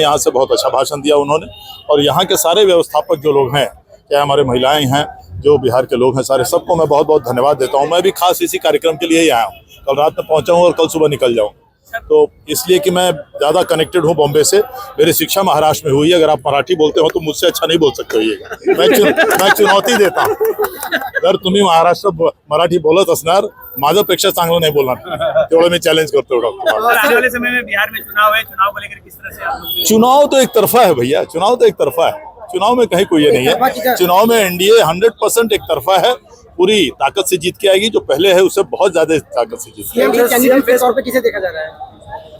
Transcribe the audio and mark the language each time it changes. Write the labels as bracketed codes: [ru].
[hi] यहाँ से बहुत अच्छा भाषण दिया उन्होंने, और यहाँ के सारे व्यवस्थापक जो लोग हैं, चाहे हमारे महिलाएं हैं, जो बिहार के लोग हैं, सारे सबको मैं बहुत बहुत धन्यवाद देता हूँ। मैं भी खास इसी कार्यक्रम के लिए ही आया हूँ। कल रात में पहुँचा हूँ और कल सुबह निकल जाऊँ, तो इसलिए कि मैं ज़्यादा कनेक्टेड हूँ बॉम्बे से। मेरी शिक्षा महाराष्ट्र में हुई है। अगर आप मराठी बोलते हो तो मुझसे अच्छा नहीं बोल सकते हो ये। मैं चुनौती देता हूँ, [mr] जर तुम्ही महाराष्ट्र मराठी बोलत असणार, माझ्यापेक्षा चांगलं नाही बोलणार, तेवढं मी चॅलेंज करतो डॉक्टर। [hi] आने वाले समय में बिहार में चुनाव है, चुनाव को लेकर किस तरह से आप लोग? चुनाव तो एक तरफा है भैया, चुनाव तो एक तरफा है। चुनाव में कहीं कोई ये नहीं है। चुनाव में एनडीए 100% एक तरफा है, पूरी ताकत से जीत के आएगी। जो पहले है उससे बहुत ज्यादा ताकत से जीत के आएगी। कैंडिडेट के तौर पे किसे देखा जा रहा है?